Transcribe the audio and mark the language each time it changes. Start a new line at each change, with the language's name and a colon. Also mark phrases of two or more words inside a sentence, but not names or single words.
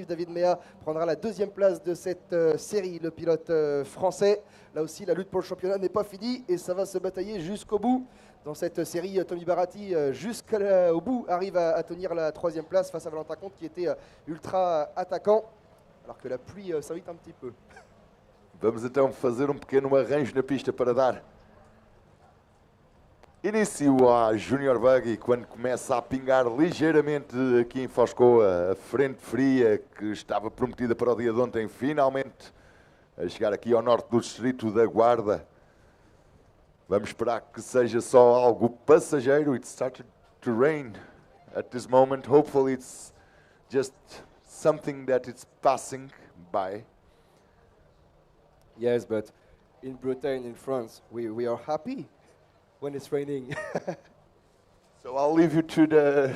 French: David Mea prendra la deuxième place de cette série, le pilote français. Là aussi, la lutte pour le championnat n'est pas finie et ça va se batailler jusqu'au bout. Dans cette série, Tommy Baratti, jusqu'au bout, arrive à tenir la troisième place face à Valentin Comte, qui était ultra attaquant, alors que la pluie s'invite un petit peu.
Portuguese: Vamos então fazer pequeno arranjo na pista para dar início à Junior Buggy, quando começa a pingar ligeiramente aqui em Foz Côa, a frente fria que estava prometida para o dia de ontem, finalmente a chegar aqui ao norte do distrito da Guarda. Vamos esperar que seja só algo passageiro.
English: It started to rain at this moment. Hopefully it's just something that it's passing by. Yes, but in Britain, in France, we are happy when it's raining. So I'll leave you to